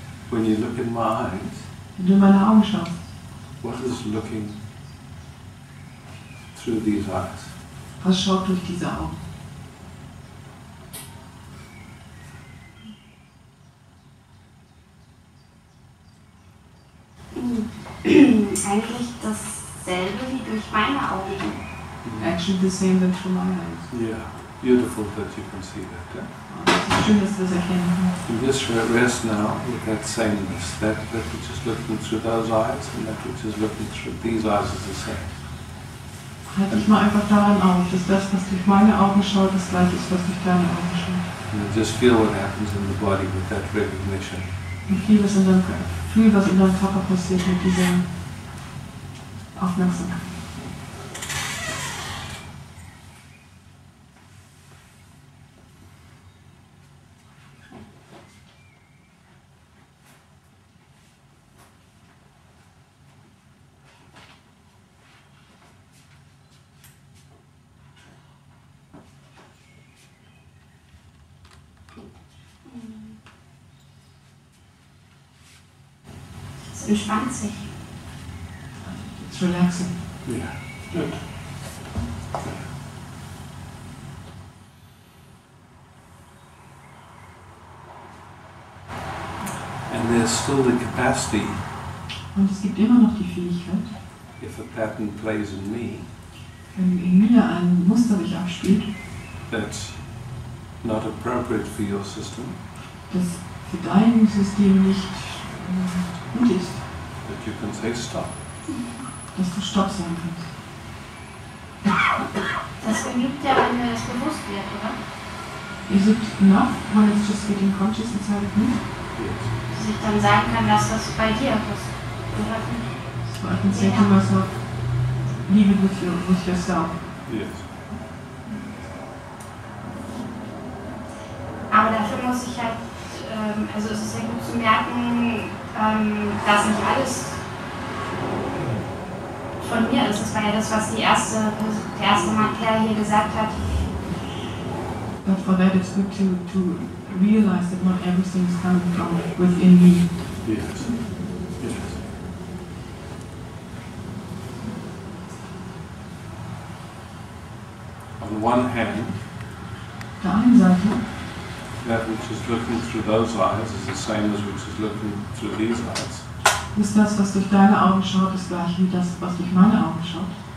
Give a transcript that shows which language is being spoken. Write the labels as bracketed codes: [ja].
[en] When you look in my eyes, [de] Wenn du in meine Augen schaust, [en] what is looking through these eyes? [de] was schaut durch diese Augen? Eigentlich dasselbe wie durch meine Augen. [en] Actually the same than through my eyes. Yeah, beautiful that you can see that. Yeah? [de] Es ist schön, dass du das erkennen kannst. [en] You just rest now with that sameness, that which is looking through those eyes and that which is looking through these eyes is the same. [de] Halt dich mal einfach daran auf, dass das, was durch meine Augen schaut, das gleiche ist, was durch deine Augen schaut. [en] And just feel what happens in the body with that recognition. [de] Und fühl, was in deinem Körper passiert mit dieser Aufmerksamkeit. Es entspannt sich. [en] It's relaxing. Yeah, good. And there's still the capacity, [de] Und es gibt immer noch die Fähigkeit, [en] if a pattern plays in me, [de] wenn in mir ein Muster sich abspielt, [en] that's not appropriate for your system, [de] das für dein System nicht gut ist, [en] that you can say stop. [de] dass du Stopp sagen kannst. Das genügt ja, wenn mir das bewusst wird, oder? [en] Is it enough when it's just getting conscious inside of me? Yes. [de] Dass ich dann sagen kann, dass das bei dir ist. Oder nicht? [en] So I can say to myself, leave it with yourself. Yes. [de] Aber dafür muss ich halt, also es ist ja gut zu merken, dass nicht alles von mir ist. Das war ja das, was der erste Kerl hier gesagt hat. [en] But for that it's good to realize that not everything is coming from within me. Yes. Yes. On one hand, [de] Auf der einen Seite, [en] that which is looking through those eyes is the same as which is looking through these eyes. [de] ist das, was durch deine Augen schaut, das gleiche wie das, was durch meine Augen schaut.